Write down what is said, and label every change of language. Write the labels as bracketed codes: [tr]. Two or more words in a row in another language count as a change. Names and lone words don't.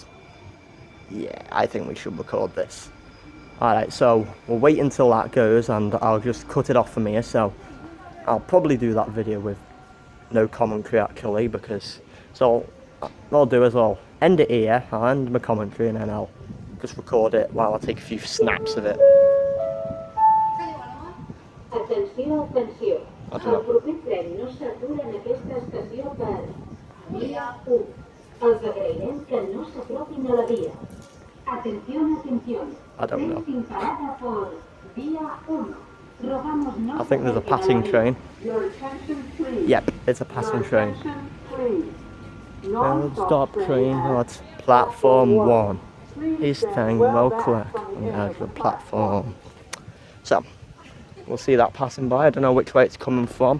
[en] Yeah, I think we should record this. Alright, so we'll wait until that goes and I'll just cut it off from here. So I'll probably do that video with no commentary actually, because so what I'll do is I'll end it here, I'll end my commentary, and then I'll just record it while I take a few snaps of it. [ca] Atenció, atenció. El proper tren no s'atura en aquesta estació per via 1. Els agrairem que no s'apropin a la via. [es] Atención, atención. [en] I don't know. [es] Tren sin parada por via 1. [en] I think there's a passing train. Yep, it's a passing train. Non-stop train at platform 1. East Tango Clerk on the edge of the platform. So, we'll see that passing by. I don't know which way it's coming from.